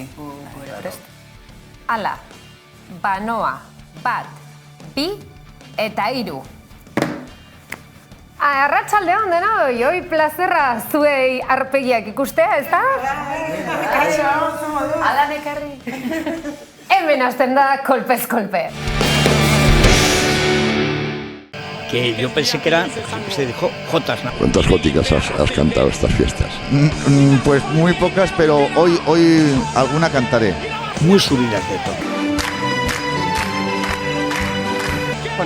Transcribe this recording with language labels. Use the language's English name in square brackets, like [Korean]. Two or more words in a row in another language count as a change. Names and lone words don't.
[Basque] Hala, banoa, 1, 2 eta 3. Arratsaldeon denoi, oi plazerra zuei arpegiak ikustea, ezta? Ala nekarri. Hemen hasten da kolpez kolpe. [Spanish] Que yo pensé que eran, se dijo, jotas, ¿no? ¿Cuántas góticas has cantado estas fiestas? Pues muy pocas, pero hoy alguna cantaré. Muy subidas de tono. Bueno,